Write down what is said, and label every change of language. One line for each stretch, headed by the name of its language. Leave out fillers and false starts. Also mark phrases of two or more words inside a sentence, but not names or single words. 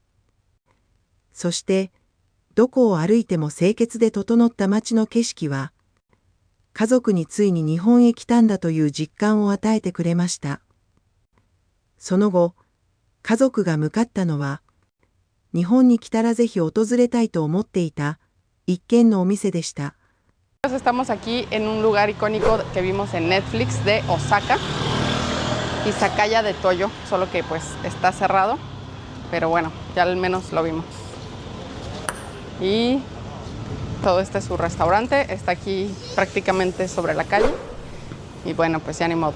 Japanese: そして、どこを歩いても清潔で整った街の景色は、家族についに日本へ来たんだという実感を与えてくれました。その後、家族が向かったのは、日本に来たらぜひ訪れたいと思っていた一軒のお店でした。
Spanish: Estamos aquí en un lugar icónico que vimos en Netflix de Osaka, Izakaya de Toyo, solo que pues está cerrado, pero bueno, ya al menos lo vimos. Y todo este es su restaurante, está aquí prácticamente sobre la calle y bueno, pues ya ni modo.